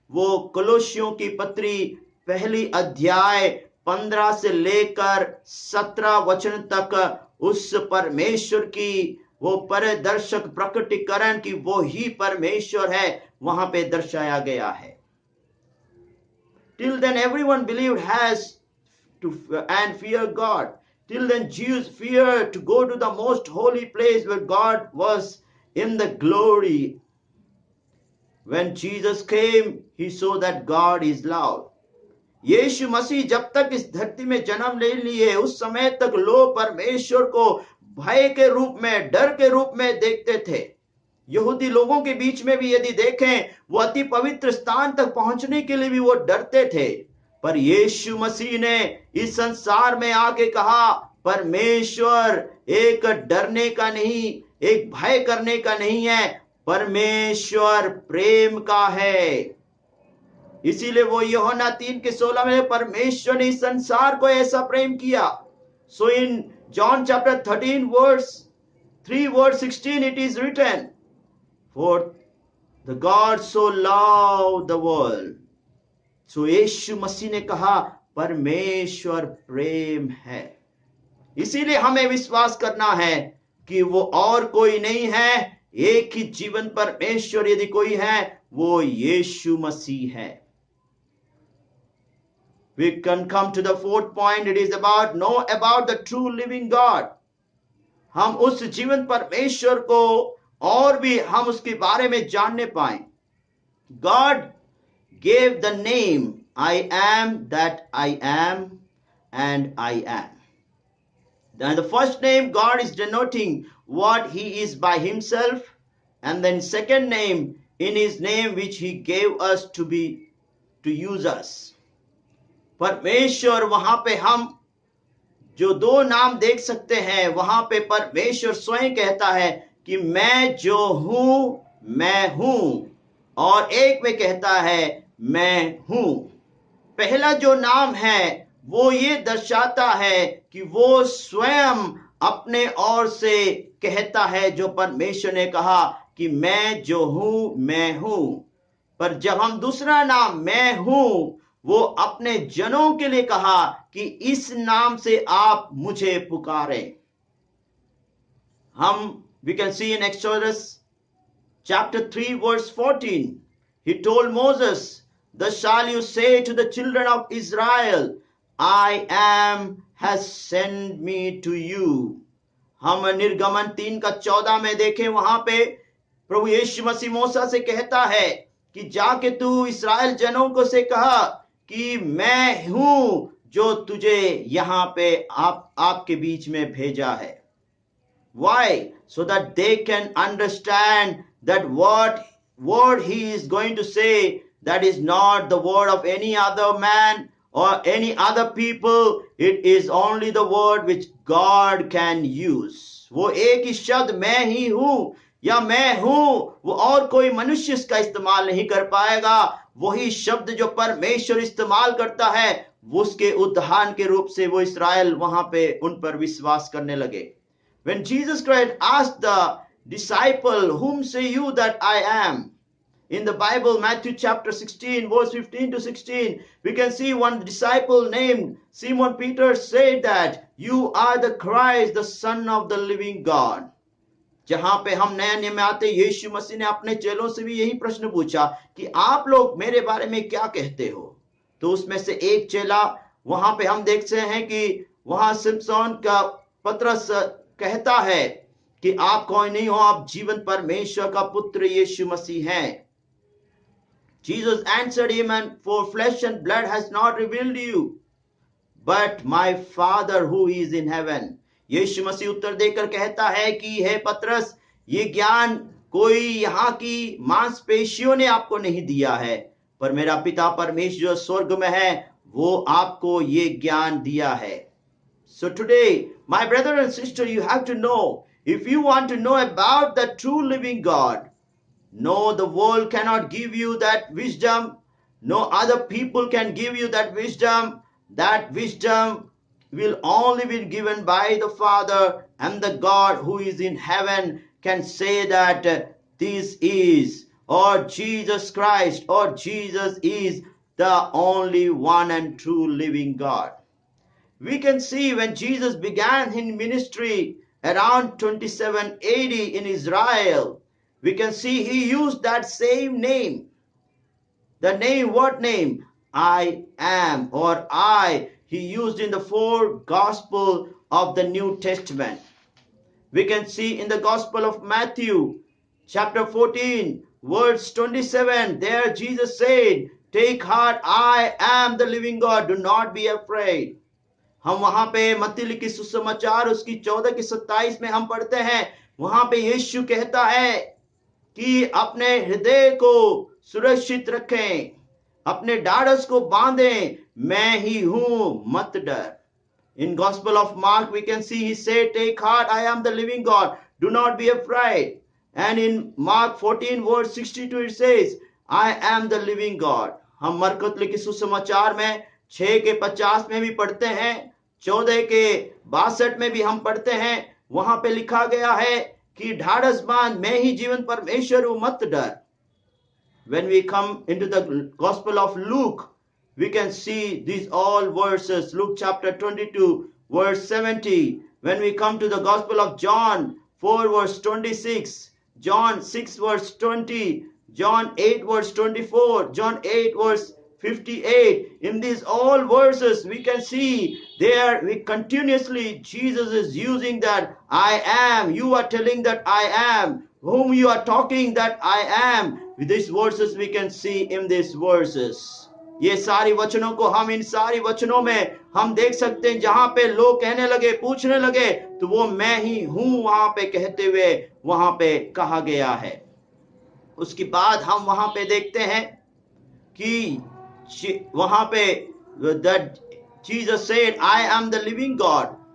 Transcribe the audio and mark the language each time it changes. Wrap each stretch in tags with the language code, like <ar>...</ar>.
<hi>वो कोलोसियों की पत्री पहली अध्याय 15 से लेकर 17 वचन तक उस परमेश्वर की वो पारदर्शक प्रकटीकरण की वो ही परमेश्वर है, वहां पे दर्शाया गया है।</hi> <en>Till then everyone believed has to and fear God. Till then Jews feared to go to the most holy place where God was in the glory. When Jesus came, he saw that God is love.</en> <hi>यीशु मसीह जब तक इस धरती में जन्म ले लिए, उस समय तक लोग परमेश्वर को भय के रूप में, डर के रूप में देखते थे। यहूदी लोगों के बीच में भी यदि देखें, वो अति पवित्र स्थान तक पहुंचने के लिए भी वो डरते थे। पर यीशु मसीह ने इस संसार में आके कहा, परमेश्वर एक डरने का नहीं, एक भय करने का नहीं है, परमेश्वर प्रेम का है। इसीलिए वो यूहन्ना 3:16 में परमेश्वर ने इस संसार को ऐसा प्रेम किया।</hi> <en>So in John chapter 13 verse 3 verse 16 it is written, for the God so loved the world.</en> <hi>So यीशु मसीह ने कहा परमेश्वर प्रेम है। इसीलिए हमें विश्वास करना है कि वो और कोई नहीं है, एक ही जीवन परमेश्वर यदि कोई है, वो यीशु मसीह है।</hi> <en>We can come to the fourth point. It is about know about the true living God.</en> <hi>हम उस जीवन परमेश्वर को और भी हम उसके बारे में जानने पाएं।</hi> <en>God gave the name I am that I am and I am. Then the first name God is denoting what he is by himself, and then second name in his name which he gave us to use us.</en> <hi>परमेश्वर वहां पे हम जो दो नाम देख सकते हैं, वहां पे परमेश्वर स्वयं कहता है कि मैं जो हूं मैं हूं, और एक में कहता है मैं हूं। पहला जो नाम है वो ये दर्शाता है कि वो स्वयं अपने ओर से कहता है, जो परमेश्वर ने कहा कि मैं जो हूं मैं हूं। पर जब हम दूसरा नाम मैं हूं, वो अपने जनों के लिए कहा कि इस नाम से आप मुझे पुकारें।</hi> <en>We can see in Exodus chapter 3 verse 14, he told Moses, thus shall you say to the children of Israel, I am has sent me to you.</en> <hi>हम निर्गमन 3:14 में देखें, वहां पे प्रभु यीशु मसीह मूसा से कहता है कि जाके तू इस्राएल जनों को से कहा कि मैं हूं जो तुझे यहां पे आपके बीच में भेजा है।</hi> <en>Why? So that they can understand that what word he is going to say, that is not the word of any other man or any other people. It is only the word which God can use.</en> <hi>वो एक ही शब्द मैं ही हूं या मैं हूं, वो और कोई मनुष्य इसका इस्तेमाल नहीं कर पाएगा। वही शब्द जो परमेश्वर इस्तेमाल करता है, वो उसके उदाहरण के रूप से वो इस्राएल वहां पे उन पर विश्वास करने लगे।</hi> <en>When Jesus Christ asked the disciple, whom say you that I am? In the Bible, Matthew chapter 16, verse 15 to 16, we can see one disciple named Simon Peter said that you are the Christ, the Son of the living God.</en> <hi>जहां पे हम नए नियम में आते, यीशु मसीह ने अपने चेलों से भी यही प्रश्न पूछा कि आप लोग मेरे बारे में क्या कहते हो। तो उसमें से एक चेला, वहां पे हम देखते हैं कि वहां सिमसोन का पतरस कहता है कि आप कोई नहीं हो, आप जीवन परमेश्वर का पुत्र यीशु मसीह हैं।</hi> <en>Jesus answered him, and for flesh and blood has not revealed you, but my Father who is in heaven.</en> <hi>यीशु मसीह उत्तर देकर कहता है कि हे पतरस, ये ज्ञान कोई यहाँ की मांसपेशियों ने आपको नहीं दिया है, पर मेरा पिता परमेश्वर जो स्वर्ग में है, वो आपको ये ज्ञान दिया है।</hi> <en>So today, my brother and sister, you have to know, if you want to know about the true living God, no, the world cannot give you that wisdom. No other people can give you that wisdom. That wisdom will only be given by the Father, and the God who is in heaven can say that this is, or Jesus Christ, or Jesus is the only one and true living God. We can see when Jesus began his ministry around 27 AD in Israel, we can see he used that same name. The name, what name? I am, or I, he used in the 4 Gospel of the New Testament. We can see in the Gospel of Matthew, chapter 14, verse 27, there Jesus said, take heart, I am the living God, do not be afraid.</en> <hi>हम वहां पे मत्ती लिखी सुसमाचार उसकी 14 की 27 में हम पढ़ते हैं, वहां पे यीशु कहता है कि अपने हृदय को सुरक्षित रखें, अपने ढाढ़स को बांधें, मैं ही हूं, मत डर.</hi> <en>In Gospel of Mark, we can see he said, take heart, I am the living God, do not be afraid. And in Mark 14 verse 62 it says, I am the living God.</en> <hi>हम मरकुस लिखी सुसमाचार में 6 के 50 में भी पढ़ते हैं, 14 के 62 में भी हम पढ़ते हैं, वहां पे लिखा गया है कि ढाढ़स बांध, मैं ही जीवन परमेश्वर हूं, मत डर.</hi> <en>When we come into the Gospel of Luke, we can see these all verses. Luke chapter 22 verse 70. When we come to the Gospel of John 4 verse 26, John 6 verse 20, John 8 verse 24, John 8 verse 58. In these all verses we can see there we continuously Jesus is using that I am. You are telling that I am. Whom you are talking that I am. With these verses we can see in these verses.</en> <hi>ये सारी वचनों को हम इन सारी वचनों में हम देख सकते हैं, जहां पे लोग कहने लगे, पूछने लगे, तो वो मैं ही हूं वहां पे कहते हुए वहां पे कहा गया है. उसके बाद हम वहां पे देखते हैं कि वहां पे</hi> <en>that Jesus said, I am the living God.</en>